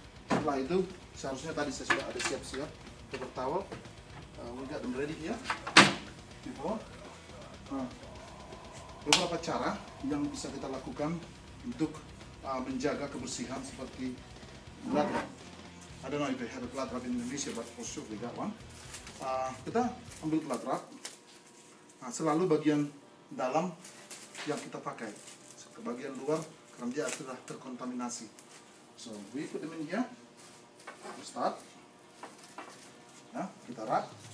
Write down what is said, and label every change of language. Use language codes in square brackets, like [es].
[id] Setelah itu seharusnya tadi saya sudah ada siap-siap paper towel. [en] We got them ready here before. [id] Beberapa cara yang bisa kita lakukan untuk menjaga kebersihan seperti blood wrap. [en] I don't know if they have a blood wrap in Indonesia, but for sure we got one. [id] Kita ambil blood wrap, selalu bagian dalam yang kita pakai, ke bagian luar karena dia sudah terkontaminasi. [en] So we put them in here. We start. [id] Ya, kita wrap.